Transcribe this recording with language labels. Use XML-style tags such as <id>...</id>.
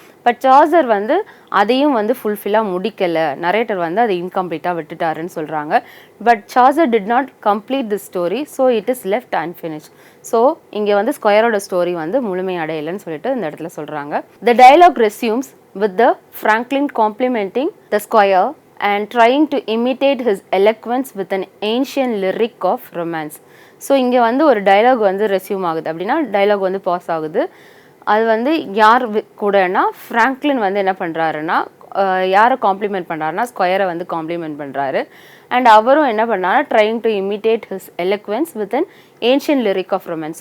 <ta>But charger வந்து அதையும் வந்து ஃபுல்ஃபில்லாக முடிக்கலை, நரேட்டர் வந்து அதை இன்கம்ப்ளீட்டாக விட்டுட்டாருன்னு சொல்கிறாங்க.</ta> <en>But Chaucer did not complete the story, so it is left unfinished.</en> <ta>So இங்கே வந்து ஸ்கொயரோட ஸ்டோரி வந்து முழுமை அடையலைன்னு சொல்லிட்டு இந்த இடத்துல சொல்கிறாங்க.</ta> <en>The dialogue resumes with the Franklin complimenting the Squire and trying to imitate his eloquence with an ancient lyric of romance.</en> <ta>So இங்கே வந்து ஒரு டைலாக் வந்து ரெஸ்யூம் ஆகுது அப்படின்னா டைலாக் வந்து பாஸ் ஆகுது. அது வந்து யார் கூடனா ஃப்ராங்க்லின் வந்து என்ன பண்ணுறாருன்னா யாரை காம்ப்ளிமெண்ட் பண்ணுறாருன்னா ஸ்கொயரை வந்து காம்ப்ளிமெண்ட் பண்ணுறாரு.</ta> <en>and</en> <ta>அவரும் என்ன பண்ணாருன்னா</ta> <en>Trying to imitate his eloquence with an ancient lyric of romance.</en>